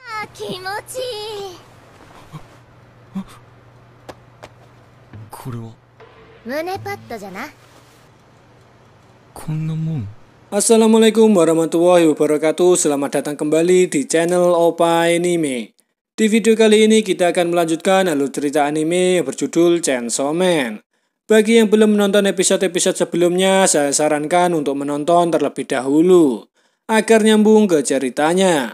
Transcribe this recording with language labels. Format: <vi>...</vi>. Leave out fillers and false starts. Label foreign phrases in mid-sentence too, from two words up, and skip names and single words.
<ja>気持ちいい。これは胸パッドじゃな。こんなもん。</ja> <ar>السلام عليكم ورحمة الله وبركاته.</ar> <id>Selamat datang kembali di channel Opa Anime. Di video kali ini kita akan melanjutkan alur cerita anime yang berjudul Chainsaw Man. Bagi yang belum menonton episode-episode sebelumnya, saya sarankan untuk menonton terlebih dahulu agar nyambung ke ceritanya.</id>